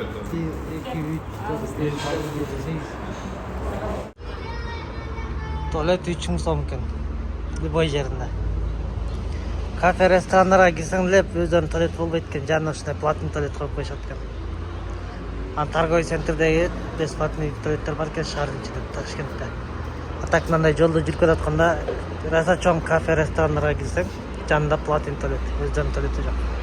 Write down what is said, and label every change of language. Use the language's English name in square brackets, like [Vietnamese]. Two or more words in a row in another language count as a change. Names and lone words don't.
[Uzbek] 1, 2, 3, 4, 5, 6, 7, 8. Tuvalet 3 ming so'm ekan. [Kyrgyz] Любой жерінде. Кафе, ресторандарга кирсең эле өздөрүнүн туалет болбойт экен, жанына ушундай [Russian] платный туалет [Kyrgyz] коюп коюшат экен. Ан [Russian] торговый центрдеги [Kyrgyz] бесплатный туалеттер бар экен шаардын ичинде, Ташкентте. А так мындай жолдо жүрүп жатканда раса чоң кафе, ресторандарга кирсең, жанында [Russian] платный туалет, [Kyrgyz] өздөрүнүн туалети жок.